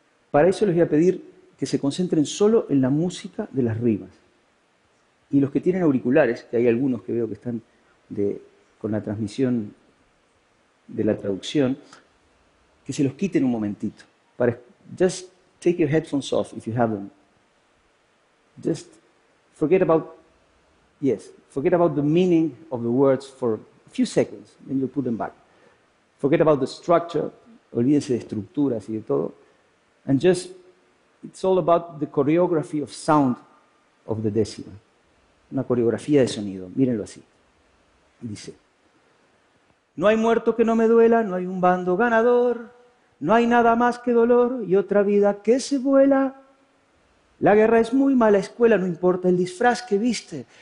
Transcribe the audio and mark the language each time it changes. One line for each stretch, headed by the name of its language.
Spanish: Para eso les voy a pedir que se concentren solo en la música de las rimas. Y los que tienen auriculares, que hay algunos que veo que están con la transmisión de la traducción, que se los quiten un momentito.
English: Just take your headphones off if you have them. Just forget about the meaning of the words for a few seconds, then you'll put them back. Forget about the structure
Spanish: olvídense de estructuras y de todo.
English: And just, it's all about the choreography of sound of the décima.
Spanish: Una coreografía de sonido, mírenlo así. Dice, no hay muerto que no me duela, no hay un bando ganador, no hay nada más que dolor y otra vida que se vuela. La guerra es muy mala escuela, no importa el disfraz que viste.